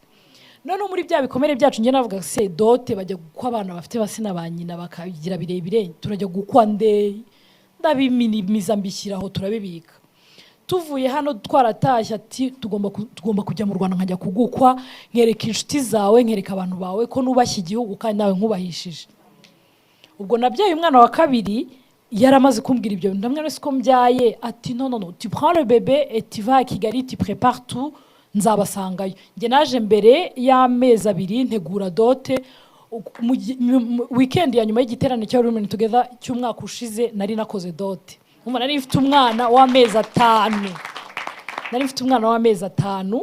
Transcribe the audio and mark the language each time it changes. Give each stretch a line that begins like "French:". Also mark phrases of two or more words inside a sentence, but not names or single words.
Kinyarwanda: None muri bya bikomere byacu nge navuga se dote bajya gukwa abana bafite basina ba nyina bakagira birebire, turajya gukwa nde, ndabiminimiza mbishyiraho turabibika. Tuvuye hano twaratashye ati tugomba kujya mu Rwanda nkajya kugukwa, nkereka inshuti zawe, nkereka abantu bawe ko nubashye igihugu kandi nawe nkubahishije. Ubwo nabyaye umwana wa kabiri, yaramaze kumbwira ibyo, ndamwe ko mbyaye, ati
French: non, tu prends le bébé et tu vas à Kigali, tu prépares tout,
Kinyarwanda: nzabasangayo. Nge naje mbere y'amezi 2 ntegura dote. Weekend ya nyuma y'igiterane cya Women Together cy'umwaka ushize nari nakoze dote. Nari mfite umwana w'amezi 5.